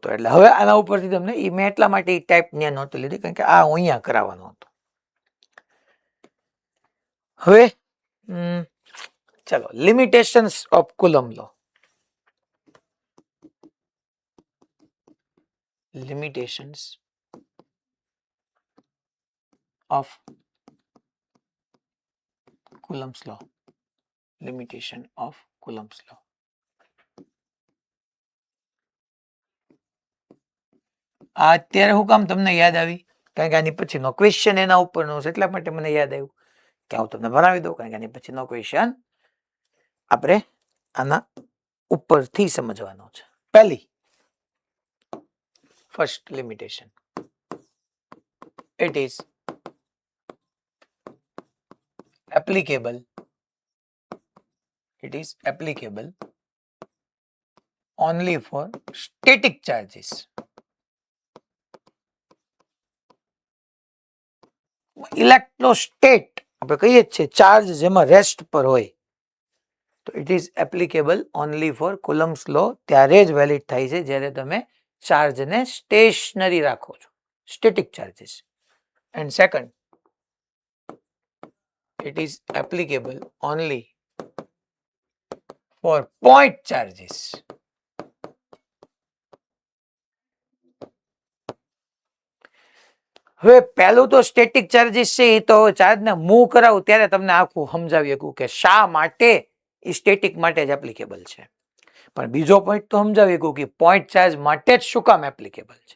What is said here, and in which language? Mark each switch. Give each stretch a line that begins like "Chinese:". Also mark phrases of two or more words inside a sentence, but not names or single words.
Gujarati: એટલે હવે આના ઉપરથી તમને મેં એટલા માટે એ ટાઈપ ત્યાં નહોતું લીધી કારણ કે આ અહીંયા કરાવવાનો હતો. હવે ચલો
English: limitations of Coulomb
Gujarati: લો.
English: લિમિટેશન્સ of Coulomb's law. Limitation of Coulomb's law.
Gujarati: આ અત્યારે હું કામ તમને યાદ આવી? કારણ કે આની પછીનો ક્વેશ્ચન એના ઉપરનો છે, એટલા માટે મને યાદ આવ્યું કે હું તમને ભણાવી દઉં. કારણ કે આની પછીનો ક્વેશ્ચન આપણે આના ઉપરથી સમજવાનો છે. પહેલી
English: first limitation, it is applicable only for static charges.
Gujarati: ઇલેક્ટ્રોસ્ટેટ આપણે કહીએ છીએ ચાર્જ જેમાં રેસ્ટ પર હોય, તો
English: it is applicable only for Coulomb's law.
Gujarati: ત્યારે જ વેલિડ થાય છે જ્યારે તમે ચાર્જને સ્ટેશનરી રાખો છો,
English: static charges. and second, it is applicable only for point charges.
Gujarati: હવે પહેલું તો
English: static charges
Gujarati: છે, એ તો ચાર્જને મૂવ કરાવું ત્યારે તમને આખું સમજાવી શકું કે શા માટે એ સ્ટેટિક માટે જ એપ્લિકેબલ છે. પણ બીજો પોઈન્ટ તો સમજાવી શકું કે
English: point charge
Gujarati: માટે જ શું કામ એપ્લિકેબલ છે.